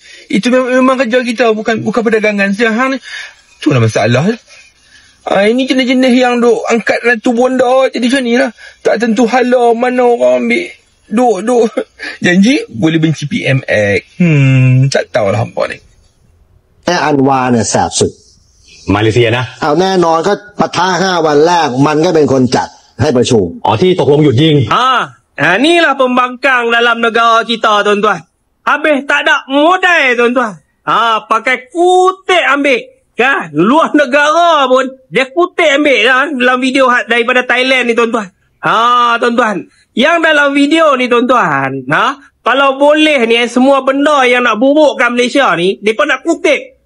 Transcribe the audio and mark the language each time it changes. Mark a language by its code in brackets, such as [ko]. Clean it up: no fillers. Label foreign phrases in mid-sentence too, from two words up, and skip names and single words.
[ms] Itu memang kerja kita, bukan perdagangan saja. Itulah masalah. Ini jenis-jenis yang duk angkat ratu bonda jadi macam ni lah. Tak tentu hala mana orang ambil. Duk janji boleh benci PMX. Tak tahulah hampa ni. [th] อันวาเนี่ยแสบสุด มาเลเซียนะ เอาแน่นอนก็ปะทะ5 วันแรกมันก็เป็นคนจัดให้ประชุม อ๋อที่ตกลงหยุดยิง [ms] Inilah pembangkang dalam negara kita, tuan-tuan. Habis tak ada modal, tuan-tuan. Pakai kutip ambil. Kan, luar negara pun dia kutip ambil dalam video daripada Thailand ni, tuan-tuan. Tuan-tuan, yang dalam video ni, tuan-tuan, kalau boleh ni semua benda yang nak burukkan Malaysia ni, depa nak kutip.